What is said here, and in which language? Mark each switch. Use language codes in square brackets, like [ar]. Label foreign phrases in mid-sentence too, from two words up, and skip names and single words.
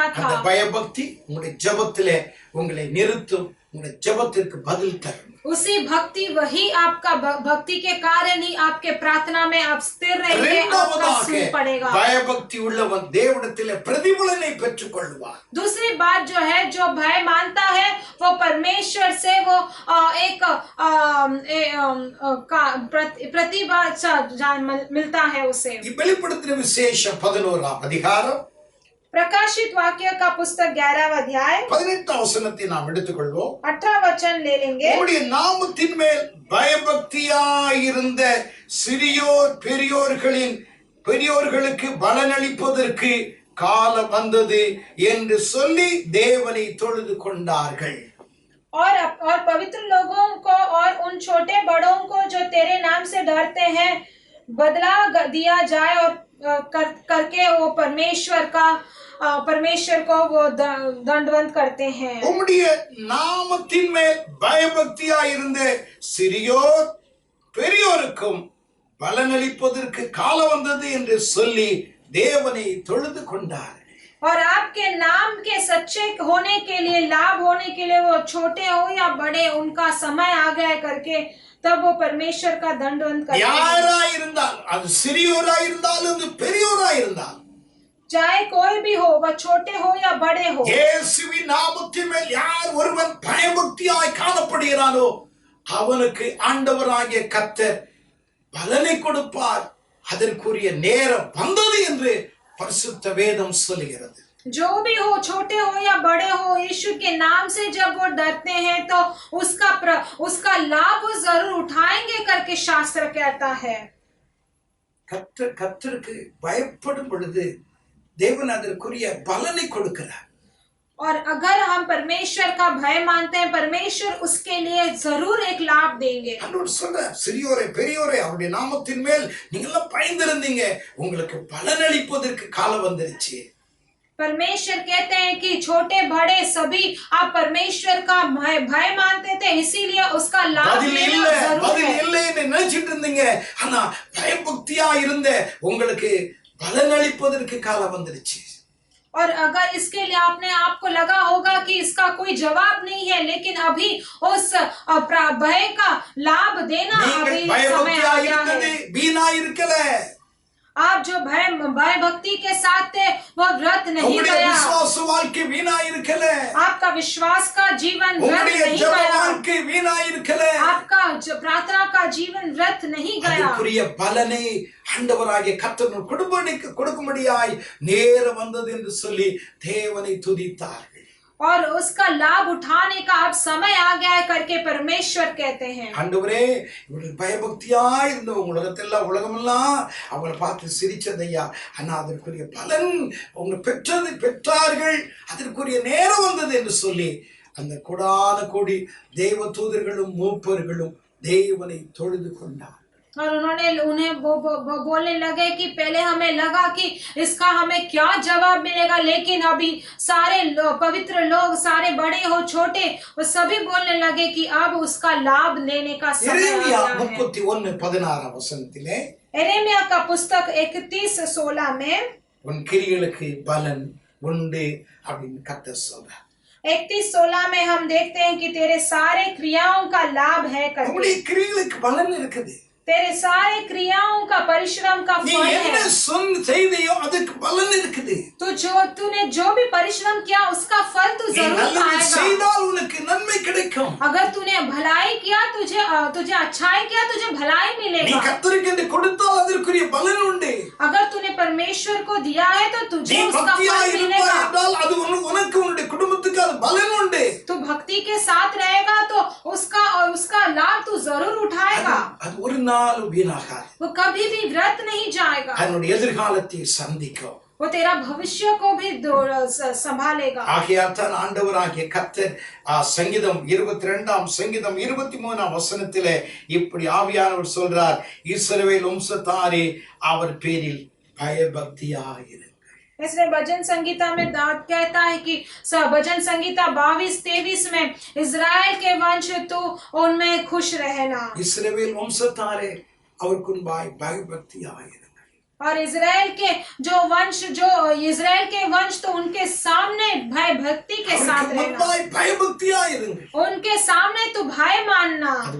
[ta] அந்த [hi] था। [ta] பயபக்தி உங்களுடைய ஜெபத்திலே உங்களை நிறுத்தும், உங்களுடைய ஜெபத்திற்கு பதில் தரும். [hi] उसी भक्ति वही आपका भक्ति के कारण ही आपके प्रार्थना में आप स्थिर रहेंगे, आपका [ta] இரண்டாவதாக [hi] सुन पड़ेगा। [ta] பயபக்தி உள்ளவன் தேவனிடத்திலே பிரதிபலனை பெற்றுக்கொள்வான். [hi] दूसरी बात जो है, जो भय मानता है वो परमेश्वर से वो एक प्रतिभा मिलता है उसे। [ta] வெளிப்படுத்தின விசேஷம் 11ஆம் அதிகாரம் [hi] प्रकाशित वाक्य का पुस्तक 11वां अध्याय [ta] 18ஆம் வசனத்தை நாம் எடுத்துக்கொள்வோம். [hi] 18वां वचन ले लेंगे। [ta] உம்முடைய நாமத்தின் மேல் பயபக்தியாயிருந்த சிறியோர் பெரியோர்களுக்கு பலனளிப்பதற்கு காலம் வந்தது என்று சொல்லி தேவனை தொழுது கொண்டார்கள். [hi] और पवित्र लोगों को और उन छोटे बड़ों को जो तेरे नाम से डरते हैं बदला दिया जाए, और करके वो परमेश्वर को वो दंडवत करते हैं। [ta] உம்முடைய நாமத்தின் மேல் பயபக்தியாயிருந்த சிறியோர் பெரியோருக்கும் பலனளிப்பதற்கு காலம் வந்தது என்று சொல்லி தேவனை தொழுது கொண்டார்கள். [hi] और आपके नाम के सच्चे होने के लिए, लाभ होने के लिए, वो छोटे हो या बड़े, उनका समय आ गया करके तब वो परमेश्वर का दंडवत करते हैं। [ta] யாராயிருந்தால் அது சிறியோராயிருந்தாலும் அது பெரியோராயிருந்தால், [hi] चाहे कोई भी हो, वह छोटे हो या बड़े हो, [ta] இயேசுவின் நாமத்தின் மேல் யார் ஒருவன் பயபக்தியாய் காணப்படுகிறானோ அவனுக்கு ஆண்டவராகிய கர்த்தர் பலனை கொடுப்பார். அதற்குரிய நேரம் வந்தது என்று பரிசுத்த வேதம் சொல்கிறது. [hi] जो भी हो, छोटे हो या बड़े हो, यीशु के नाम से जब वो डरते हैं तो उसका लाभ वो जरूर उठाएंगे करके शास्त्र कहता है। [ta] கர்த்தருக்கு பயப்படும் பொழுது தேவன் அதற்குரிய பலனை கொடுக்கிறார். [hi] और अगर हम परमेश्वर का भय मानते हैं, परमेश्वर उसके लिए जरूर एक लाभ देंगे। [ta] ஆண்டவர் சொல்றார், சிறியோரே பெரியோரே அவருடைய நாமத்தின் மேல் நீங்க பயந்திருந்தீங்க, உங்களுக்கு பலனளிப்பதற்கு காலம் வந்துருச்சு. [hi] परमेश्वर कहते हैं कि छोटे बड़े सभी आप परमेश्वर का भय मानते थे, इसीलिए उसका लाभ लेना जरूर [ta] பதில் [hi] है। [ta] இல்லைன்னு நினைச்சிட்டு இருந்தீங்க, ஆனா பயபக்தியா இருந்த உங்களுக்கு பலனளிப்பதற்கு காலம் வந்துருச்சு. [hi] और अगर इसके लिए आपने आपको लगा होगा कि इसका कोई जवाब नहीं है, लेकिन अभी उस भय का लाभ देना अभी समय आ गया है। [ta] வீணா இருக்கல. [hi] आप जो भय भक्ति के साथ थे वो व्यर्थ नहीं गया। [ta] विश्वास வாழ்க்கை வீணா இருக்கல. [hi] आपका विश्वास का जीवन व्यर्थ नहीं गया। [ta] வாழ்க்கை வீணா இருக்கல. [hi] आपका प्रार्थना का जीवन व्यर्थ नहीं गया। [ta] அதுக்குரிய பலனை ஆண்டவராகிய கர்த்தர் கொடுக்கும்படியாய் நேரம் வந்தது என்று சொல்லி தேவனை துதித்தார்கள். [hi] और उसका लाभ उठाने का अब समय आ गया है करके परमेश्वर कहते हैं। [ta] ஆண்டவரே, இவர்கள் பயபக்தியா இருந்தவங்க உலகமெல்லாம் அவங்களை பார்த்து சிரிச்சதையா, ஆனா அதற்குரிய பலன் அவங்க பெற்றார்கள், அதற்குரிய நேரம் வந்தது என்று சொல்லி அந்த கோடான கோடி தேவ தூதர்களும் மூப்பர்களும் தேவனை தொழுது கொண்டார். [hi] और उन्हें वो बोलने लगे कि पहले हमें लगा कि इसका हमें क्या जवाब मिलेगा, लेकिन अभी सारे पवित्र लोग, सारे बड़े हो छोटे, वो सभी बोलने लगे कि अब उसका लाभ लेने का समय आ गया है। [ta] 31:16 வசனத்திலே [hi] यिर्मयाह का पुस्तक 31:16 में [ta] உன் கிரியைகளுக்கு பலன் உண்டு அப்படின்னு கர்த்தர் சொல்றார். [hi] 31:16 में हम देखते हैं कि तेरे सारे क्रियाओं का लाभ है करके। [ta] உங்களுடைய கிரியைகளுக்கு பலன் இருக்குது. [hi] तेरे सारे क्रियाओं का परिश्रम का [ta] நீ [hi] फल [ta] என்ன [hi] है। [ta] செய்தியோ அதுக்கு பலன் இருக்குது. [hi] तूने जो भी परिश्रम किया उसका फल तू [ta] நீ [hi] जरूर [ta] நல்லது [hi] पाएगा। [ta] செய்தால் உனக்கு நன்மை கிடைக்கும். [hi] अगर तूने भलाई किया, तुझे अच्छाई किया, तुझे भलाई [ta] நீ [hi] मिलेगा। [ta] கர்த்தருக்கு என்று கொடுத்தால் அதற்குரிய பலன் உண்டு. [hi] अगर तूने परमेश्वर को दिया है तो [ta] நீ [hi] तुझे उसका [ta] பக்தியா [hi] फल [ta] இருப்பாய் [hi] मिलेगा। [ta] என்றால் அது உனக்கு உன்னுடைய குடும்பத்துக்கு அது பலன் உண்டு. [hi] तू भक्ति के साथ रहेगा तो उसका लाभ तू जरूर उठाएगा। [ta] அது ஒரு நாள் வீணாகாது. [hi] वो कभी भी व्यर्थ नहीं जाएगा, [ta] அதனுடைய எதிர்காலத்தை சந்திக்கும். [hi] वो तेरा भविष्य को भी संभालेगा। [ta] ஆகையால் தான் ஆண்டவராகிய கர்த்தர் சங்கீதம் 22 சங்கீதம் 23 வசனத்திலே இப்படி ஆவியானவர் சொல்றார், இஸ்ரவேல் வம்சத்தாரே அவர் பேரில் பயபக்தியாயிருங்கள். [hi] इसलिए भजन संगीता में दाऊद कहता है कि भजन संगीता 22-23 में इस्राएल के वंश तू उनमें खुश रहना। [ta] இஸ்ரவேல் வம்சத்தாரே அவருக்கு முன்பாய் பயபக்தியாயிருங்கள். [hi] और इजराइल के वंश तो उनके सामने भय भक्ति के साथ रहना, उनके सामने तो भय मानना,